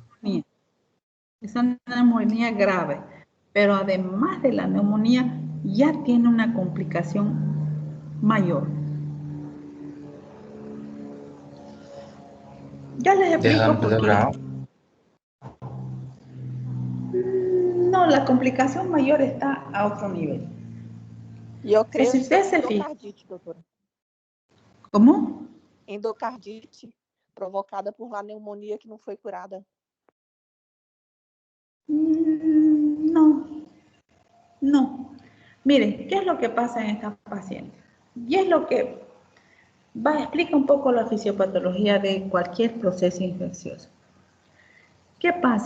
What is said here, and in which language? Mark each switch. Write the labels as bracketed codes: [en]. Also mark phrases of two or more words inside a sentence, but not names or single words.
[es] neumonía, es una neumonía grave, pero además de la neumonía ya tiene una complicación mayor. Ya les explico Derrame por qué. pleural. No, la complicación mayor está a otro nivel. [pt] E eu [es] O sea, [pt] creio [es] si [pt] que seja [es] usted se fija, [pt] endocardite, doutora. [es] ¿cómo? [pt] Endocardite provocada por uma pneumonia que não foi curada. [es] No, no. Miren, ¿qué es lo que pasa en esta paciente? Y es lo que explica un poco la fisiopatología de cualquier proceso infeccioso. ¿Qué pasa?